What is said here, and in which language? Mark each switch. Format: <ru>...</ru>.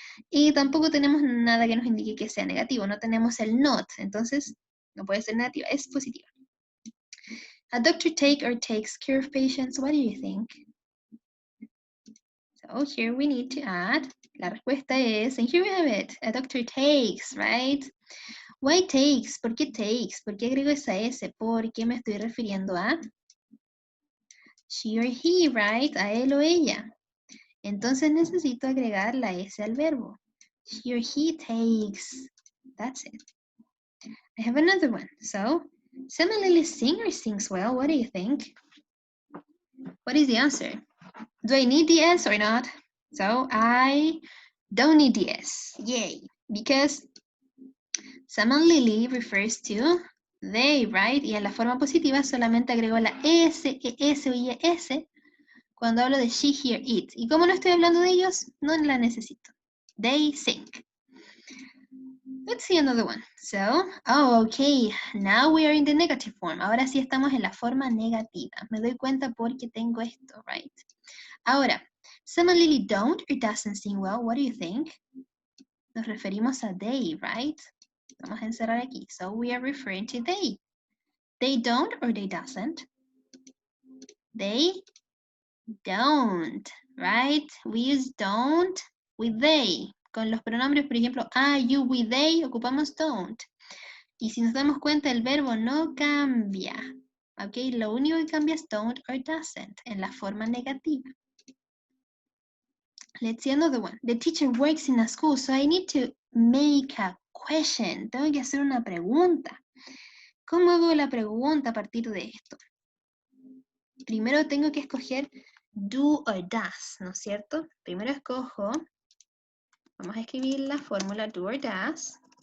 <es>Y tampoco tenemos nada que nos indique que sea negativo. No tenemos el not. Entonces, no puede ser negativa. Es positiva.</es> <en>A doctor take or takes care of patients. What do you think? So here we need to add.</en> <es>La respuesta es,</es> <en>and here we have it. A doctor takes, right? Why takes?</en> <es>¿Por qué takes? ¿Por qué agrego esa S? ¿Por qué me estoy refiriendo a she or he, right? A él o ella. Entonces necesito agregar la S al verbo.</es> <en>She or he takes. That's it. I have another one. So, Sam and Lily sing or sings well? What do you think? What is the answer? Do I need the S or not? So, I don't need the S. Yay. Because Sam and Lily refers to they, right?</en> <es>Y en la forma positiva solamente agrego la S, ES o IES cuando hablo de she, here, it. Y como no estoy hablando de ellos, no la necesito.</es> <en>They sing. Let's see another one. So, oh, okay. Now we are in the negative form.</en> <es>Ahora sí estamos en la forma negativa. Me doy cuenta porque tengo esto, right?</es> <en>Ahora, Sam and Lily don't or doesn't sing well. What do you think?</en> <es>Nos referimos a they, right? Vamos a encerrar aquí.</es> <en>So we are referring to they. They don't or they doesn't? They don't, right? We use don't with they.</en> <es>Con los pronombres, por ejemplo, I, you, we, they, ocupamos don't. Y si nos damos cuenta, el verbo no cambia. ¿Ok? Lo único que cambia es don't or doesn't en la forma negativa.</es> <en>Let's see another one. The teacher works in a school, so I need to make a question.</en> <es>Tengo que hacer una pregunta. ¿Cómo hago la pregunta a partir de esto? Primero tengo que escoger do or does, ¿no es cierto? Primero escojo, vamos a escribir la fórmula do or does.</es>